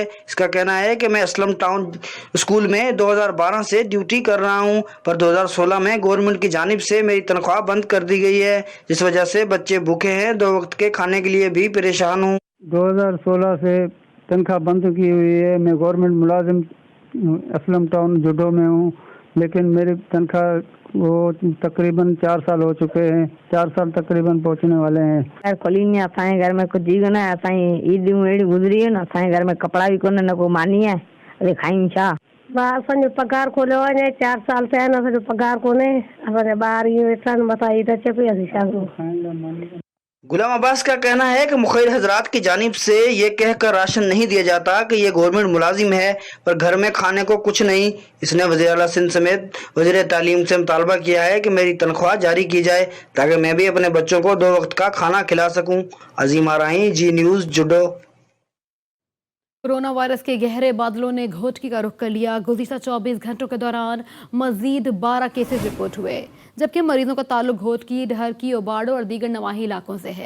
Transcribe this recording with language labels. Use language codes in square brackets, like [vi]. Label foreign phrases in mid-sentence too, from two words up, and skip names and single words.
[ur] اس کا کہنا ہے کہ میں اسلم ٹاؤن اسکول میں 2012 سے ڈیوٹی کر رہا ہوں، پر 2016 میں گورنمنٹ کی جانب سے میری تنخواہ بند کر دی گئی ہے، جس وجہ سے بچے بھوکے ہیں، 2 وقت کے کھانے کے لیے بھی پریشان ہوں. 2016 سے تنخواہ بند کی ہوئی ہے. میں گورنمنٹ ملازم اسلم ٹاؤن جھڈو میں ہوں، لیکن میری تنخواہ وہ تقریباً 4 سال ہو چکے ہیں، 4 سال تقریباً پہنچنے والے ہیں. [sd] खोली असांजे घर में कुछ जीवन है, असांजी ईदियूं अहिड़ी गुज़री है न, असांजे घर में कपड़ा भी कोन्हे, न को मानी है, अरे खायूं छा। असांजो पगार खोलियो वञे, 4 साल थिया आहिनि, असांजो पगार कोन्हे, असांजा ॿार इहे वेठा आहिनि, मथां ईद अचे पई, असीं छा कयूं। [ur] غلام عباس کا کہنا ہے کہ مخیر حضرات کی جانب سے یہ کہہ کر راشن نہیں دیا جاتا کہ یہ گورنمنٹ ملازم ہے پر گھر میں کھانے کو کچھ نہیں. اس نے وزیر اعلیٰ سندھ سمیت وزیر تعلیم سے مطالبہ کیا ہے کہ میری تنخواہ جاری کی جائے تاکہ میں بھی اپنے بچوں کو 2 وقت کا کھانا کھلا سکوں. عظیم آراہی، جی نیوز، جڈو. کورونا وائرس کے گہرے بادلوں نے گھوٹکی کا رخ کر لیا. گزشتہ 24 گھنٹوں کے دوران مزید 12 کیسز رپورٹ ہوئے، جبکہ مریضوں کا تعلق گھوٹکی، ڈہرکی، اوباڑو اور دیگر نواحی علاقوں سے ہے.